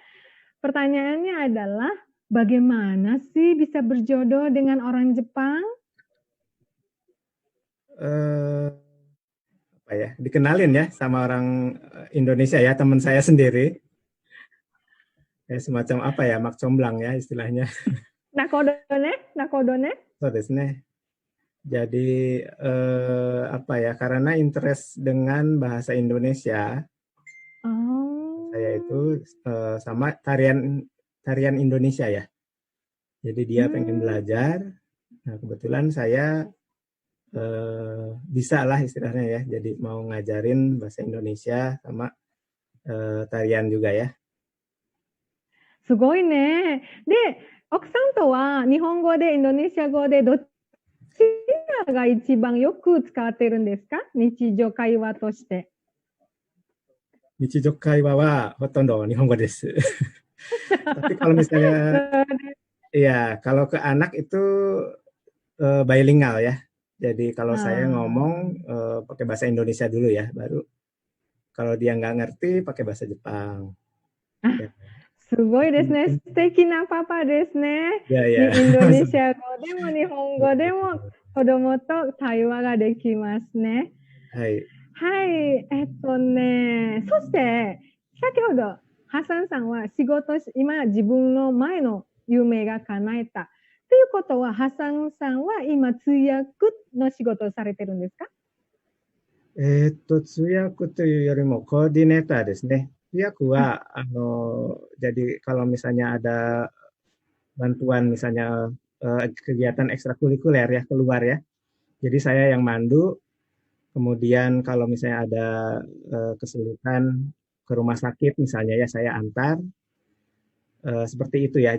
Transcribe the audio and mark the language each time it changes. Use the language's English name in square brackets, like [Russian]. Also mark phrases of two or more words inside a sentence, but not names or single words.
[Indonesian] Pertanyaannya adalah, bagaimana sih bisa berjodoh dengan orang Jepang? eh, apa ya, dikenalin ya sama orang Indonesia ya, teman saya sendiri. Ya, semacam apa ya, mak comblang ya istilahnya. [Japanese] なるほどね。なるほどね。そうですね. [Indonesian] Jadi apa ya, karena interest dengan bahasa Indonesia, saya itu Oh. sama tarian tarian Indonesia ya. Jadi dia pengen Hmm. belajar. Nah, kebetulan saya bisa lah istilahnya ya. Jadi mau ngajarin bahasa Indonesia sama tarian juga ya. [Japanese] すごいね。で、奥さんとは日本語でインドネシア語でどっちが一番よく使ってるんですか？日常会話として。日常会話はほとんど日本語です。 [Indonesian] Tapi kalau misalnya, ya kalau ke anak itu bilingual ya. Jadi kalau saya ngomong pakai bahasa Indonesia dulu ya, baru kalau dia nggak ngerti pakai bahasa Jepang. あ、 Ya. [Japanese] すごいですね。 [Indonesian] Mungkin [Japanese] 素敵なパパですね。 [Indonesian] ya [Japanese] に [Indonesian] ya. [Japanese] インドネシア語でも日本語でも [Indonesian] Betul. [Japanese] 子供と対話ができますね。はい。はい。そして、先ほど、ハサンさんは仕事し、今自分の前の夢が叶えた。ということは、ハサンさんは今通訳の仕事をされてるんですか？通訳というよりもコーディネーターですね。 [Indonesian] 通訳は、jadi kalau misalnya ada bantuan misalnya kegiatan ekstrakurikuler ya keluar ya. Jadi saya yang mandu, kemudian kalau misalnya ada kesulitan ke rumah sakit misalnya ya saya antar, seperti itu ya.